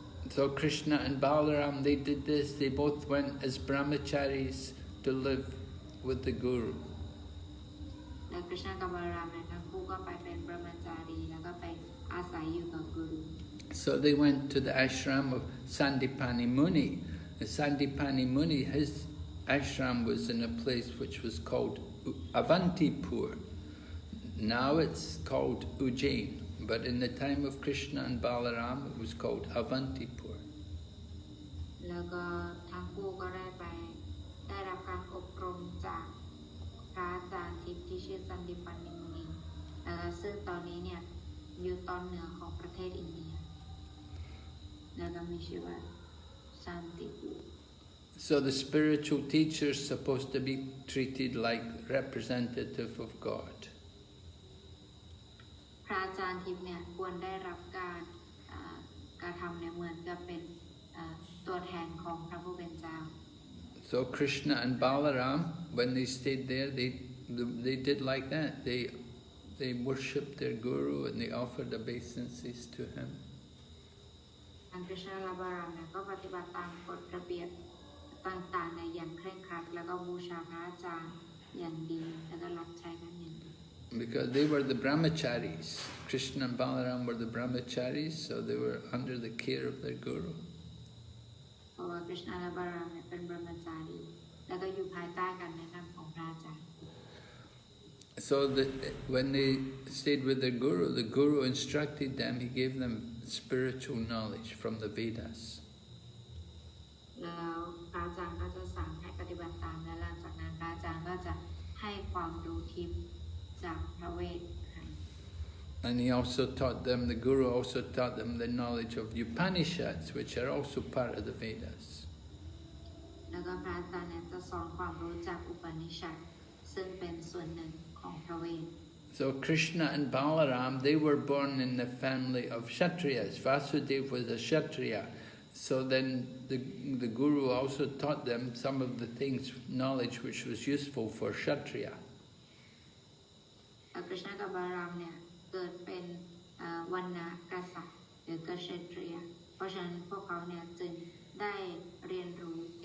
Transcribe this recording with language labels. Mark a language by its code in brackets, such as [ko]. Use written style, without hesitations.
[en] So Krishna and Balaram, they did this. They both went as brahmacharis to live with the Guru. [th] และ Krishna กับบาลารามเนี่ยทั้งคู่ก็ไปเป็นบรหมจารีแล้วก็ไปอาศัยอยู่กับกูรู [en] So they went to the ashram of Sandipani Muni. And Sandipani Muni, his ashram was in a place which was called Avantipur. Now it's called Ujjain, but in the time of Krishna and Balaram, it was called Avantipur. [th] แล้วก็ทั้งคู่ก็ได้รับการอบรมจากพระอาจารย์ทิพย์ที่ชื่อสันติปันนิมุนีซึ่งตอนนี้เนี่ยอยู่ตอนเหนือของประเทศอินเดียแล้วก็มีชื่อว่าสันติปุ [en] So the spiritual teacher is supposed to be treated like representative of God. [th] พระอาจารย์ทิพย์เนี่ยควรได้รับการทำเนี่ยเหมือนกับเป็นตัวแทนของพระผู้เป็นเจ้า [en] So Krishna and Balaram, when they stayed there, they did like that. They worshipped their guru and they offered obeisances to him. [th] ทาง Krishna และ Balaram เนี่ยก็ปฏิบัติตามกฎระเบียบต่างๆในอย่างเคร่งครัดแล้วก็บูชาพระอาจารย์อย่างดีแล้วก็รับใช้ท่านอย่างดี [en] Because they were the brahmacharis. Krishna and Balaram were the brahmacharis, so they were under the care of their guru. [th] เพราะว่า Krishna และ Balaram เนี่ยเป็นบรหมจารีแล้วก็อยู่ภายใต้การแนะนำของพระอาจารย์ [en] So when they stayed with their the guru instructed them, he gave them spiritual knowledge from the Vedas. [th] แล้วพระอาจารย์ก็จะสั่งให้ปฏิบัติตามและหลังจากนั้นพระอาจารย์ก็จะให้ความรู้ทิพย์จากพระเวท [en] And he also taught them, the guru also taught them the knowledge of Upanishads, which are also part of the Vedas. [th] แล้วก็พระอาจารย์เนี่ยจะสอนความรู้จากอุปนิชัดซึ่งเป็นส่วนหนึ่งของพระเวท [en] So Krishna and Balaram, they were born in the family of Kshatriyas. Vasudeva was a Kshatriya. So then the guru also taught them some of the things, knowledge which was useful for Kshatriya. [th] แต่ Krishna กับบาลารามเนี่ยเกิดเป็นวรรณกษัตริย์หรือกษัตริยเพราะฉะนั้นพวกเขาเนี่ยจึงได้เรียนรู้